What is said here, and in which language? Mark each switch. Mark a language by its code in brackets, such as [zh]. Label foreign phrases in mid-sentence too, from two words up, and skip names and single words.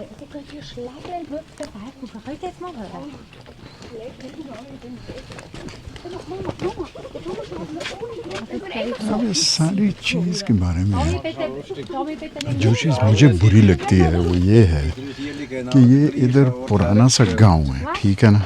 [nl] Ik kan hier slapen en wat erbij. Hoe ga je dit maken? [hi] अब इस सारी चीज़ के बारे में जो चीज़ मुझे बुरी लगती है वो ये है कि ये इधर पुराना सा गांव है, ठीक है ना।